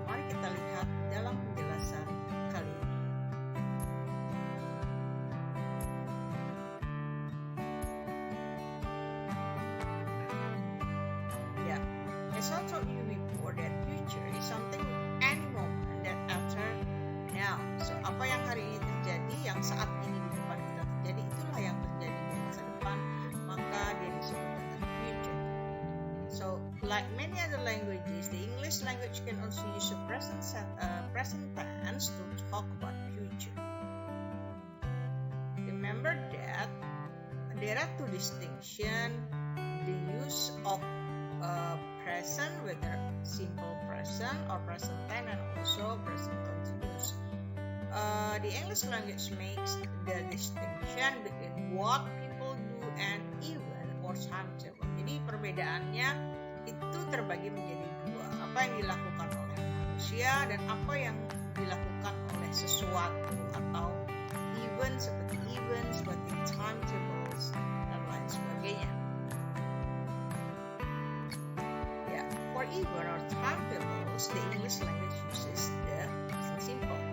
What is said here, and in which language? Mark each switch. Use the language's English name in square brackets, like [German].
[Indonesian] Mari kita lihat dalam penjelasan kali ini. [English] As I told you before, that future is something any moment that after now. [Indonesian] So apa yang hari ini terjadi, yang saat ini di depan kita terjadi, itulah yang terjadi di masa depan, maka dia disebut dengan future. [English] So like many other languages, the English language can also use a present tense to talk about future. Remember that there are 2 distinctions: the use of present, whether simple present or present tense, and also present continuous. The English language makes the distinction between what people do and event or timetable. [Indonesian] Jadi perbedaannya itu terbagi menjadi 2, apa yang dilakukan oleh manusia dan apa yang dilakukan oleh sesuatu atau event seperti timetables dan lain sebagainya. [English] For event or timetables, the English language uses the present simple.